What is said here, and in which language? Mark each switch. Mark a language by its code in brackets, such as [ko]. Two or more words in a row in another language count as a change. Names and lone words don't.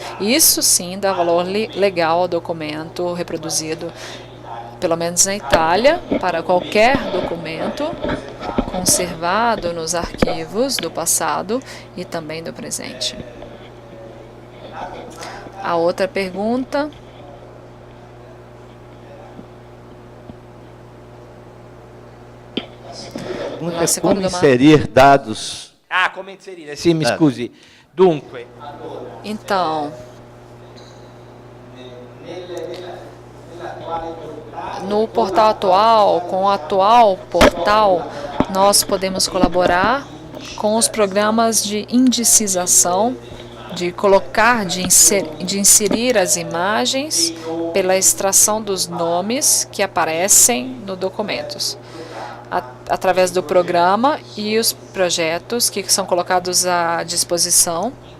[pt] Isso sim dá valor legal ao documento reproduzido, pelo menos na Itália, para qualquer documento conservado nos arquivos do passado e também do presente. A outra pergunta. Como inserir dados? [it] Come inserire? Sì, mi scusi. Dunque. [pt] Então, no portal atual, com o atual portal, nós podemos colaborar com os programas de indicização, de colocar, de inserir as imagens pela extração dos nomes que aparecem nos documentos, através do programa e os projetos que são colocados à disposição.